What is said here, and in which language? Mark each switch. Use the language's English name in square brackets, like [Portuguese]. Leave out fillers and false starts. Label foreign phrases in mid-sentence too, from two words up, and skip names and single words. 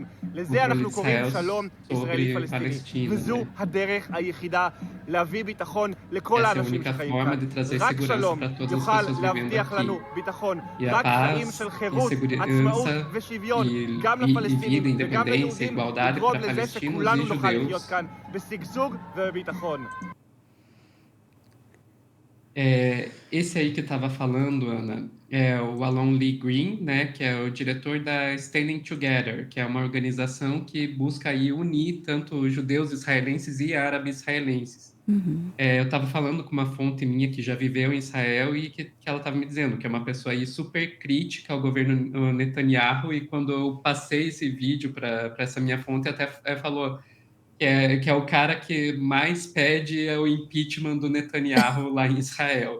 [Hebrew] לזה אנחנו קוראים שלום ישראלי-פלסטיני, וזו הדרך היחידה להביא ביטחון לכל האנשים שחיים כאן. רק שלום יוכל להבטיח לנו ביטחון, רק חיים של חירות, עצמאות ושוויון, גם לפלסטינים וגם ליהודים, יגרום לזה שכולנו נוכל לחיות כאן בשגשוג ובביטחון. [Portuguese] Esse aí que estava falando, Ana, é o Alon Lee Green, né, que é o diretor da Standing Together, que é uma organização que busca aí unir tanto judeus israelenses e árabes israelenses. Eu estava falando com uma fonte minha que já viveu em Israel e que ela estava me dizendo que é uma pessoa aí super crítica ao governo Netanyahu, e quando eu passei esse vídeo para essa minha fonte, até falou que é o cara que mais pede o impeachment do Netanyahu lá em Israel.